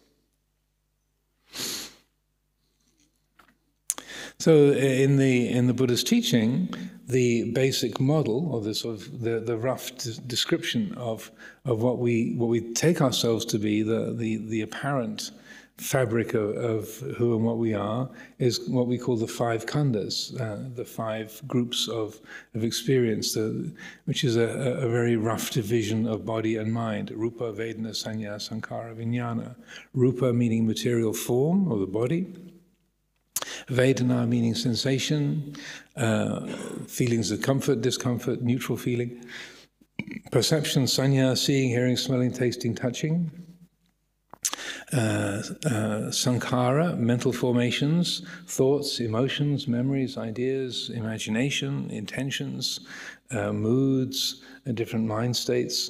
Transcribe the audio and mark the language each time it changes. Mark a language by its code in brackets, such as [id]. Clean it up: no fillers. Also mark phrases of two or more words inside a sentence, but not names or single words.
[en] So in the Buddha's teaching, the basic model, or the rough description of what we take ourselves to be, the apparent fabric of who and what we are, is what we call the five khandhas, the five groups of experience, which is a very rough division of body and mind: [pi] rupa, vedana, sanya, sankhara, vijnana. [en] Rupa meaning material form, or the body. Vedana meaning sensation, feelings of comfort, discomfort, neutral feeling. Perception, sanya, seeing, hearing, smelling, tasting, touching. Sankhara, mental formations, thoughts, emotions, memories, ideas, imagination, intentions, moods, different mind states.